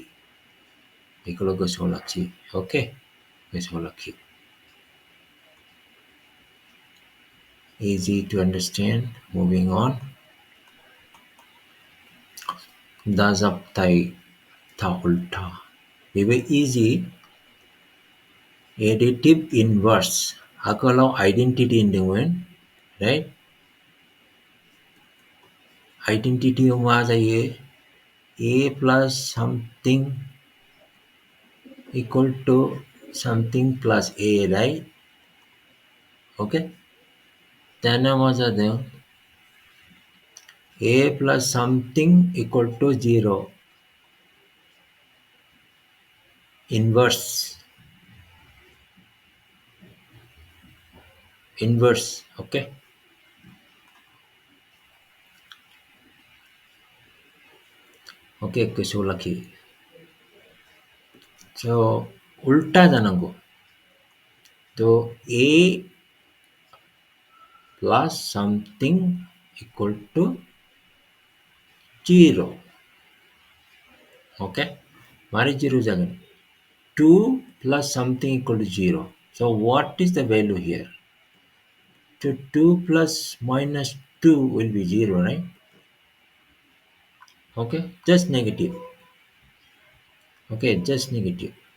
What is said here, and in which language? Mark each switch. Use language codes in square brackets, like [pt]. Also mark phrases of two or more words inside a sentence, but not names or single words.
[brx] बेखौल' गोसोआव लाखि. Okay, गोसोआव लाखि. [en] Easy to understand. Moving on. [brx] दाजाबथाय था उल्था बेबो easy. [en] Additive Inverse [brx] आगोलाव Identity होनदोंमोन, right? Identity मा जायो? [en] A plus something equal to something plus A, right? [brx] Okay. दाना मा जादों? [en] A plus something equal to 0. Inverse. Okay. [brx] Okay, गोसोआव लाखि. So उल्टा जानांगौ. [en] तो A plus something equal to 0. [brx] Okay, मारै 0 जागोन? [en] 2 plus something equal to 0. So what is the value here? So 2 plus minus 2 will be 0, right? Okay, just negative. Okay, just negative.